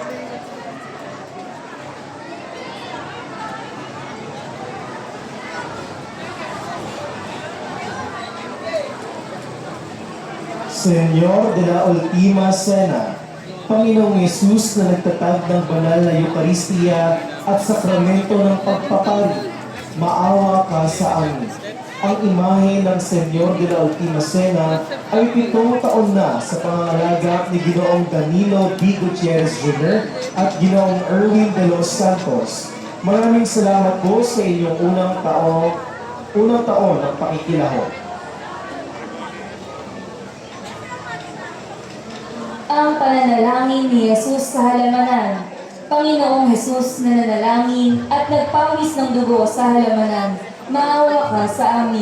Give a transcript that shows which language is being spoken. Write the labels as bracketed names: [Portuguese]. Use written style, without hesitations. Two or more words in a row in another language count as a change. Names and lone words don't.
[Filipino] Senyor de la Ultima Cena, Panginoong Yesus na nagtatag ng banal na Eucharistia at sakramento ng pagpapari, maawa ka sa amin. Ang imahe ng Senyor de la Ultima Cena ay 7 taon na sa pangangalaga ni Ginoong Danilo D. Gutierrez Jr. at Ginoong Erwin de los Santos. Maraming salamat po sa inyong unang taon ng pakikilahok. Ang pananalangin ni Jesus sa halamanan. Panginoong Jesus na nanalangin at nagpawis ng dugo sa halamanan, maawa ka sa amin.